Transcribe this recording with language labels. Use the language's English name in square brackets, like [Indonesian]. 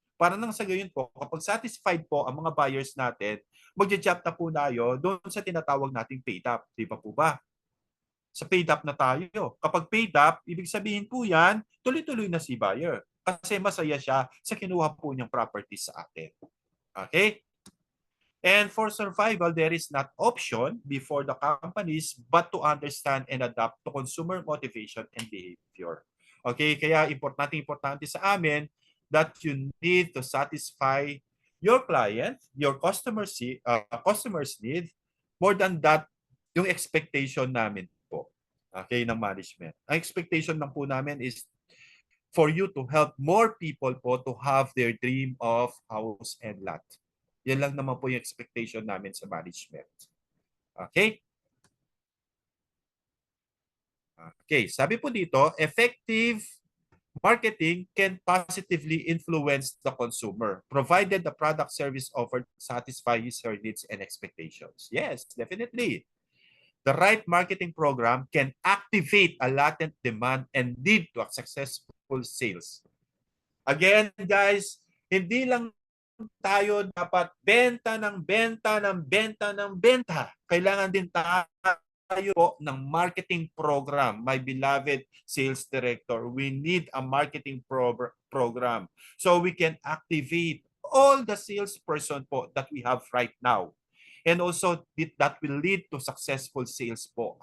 [Filipino] Para nang sa gayon po, kapag satisfied po ang mga buyers natin, magja-jump na po tayo doon sa tinatawag nating paid up. Di ba po ba? Sa paid up na tayo. Kapag paid up, ibig sabihin po yan, tuloy-tuloy na si buyer. Kasi masaya siya sa kinuha po niyang property sa atin. Okay? [English] And for survival, there is not option before the companies but to understand and adapt to consumer motivation and behavior. Okay? [Filipino] Kaya importante sa amin [English] that you need to satisfy your client, your customers need, more than that, [Filipino] yung expectation namin po. [English] Okay, ng management. [Filipino] Ang expectation lang po namin [English] is for you to help more people po to have their dream of house and lot. [Filipino] Yan lang naman po yung expectation namin sa management. Okay? [English] Okay, [Filipino] sabi po dito, [English] effective marketing can positively influence the consumer, provided the product service offered satisfies her needs and expectations. Yes, definitely. The right marketing program can activate a latent demand and lead to a successful sales. [Filipino] Again, guys, hindi lang tayo dapat benta ng benta ng benta ng benta. Kailangan din tayo po ng marketing program. [English] My beloved sales director, we need a marketing program so we can activate all the salesperson po that we have right now. And also, that will lead to successful sales po.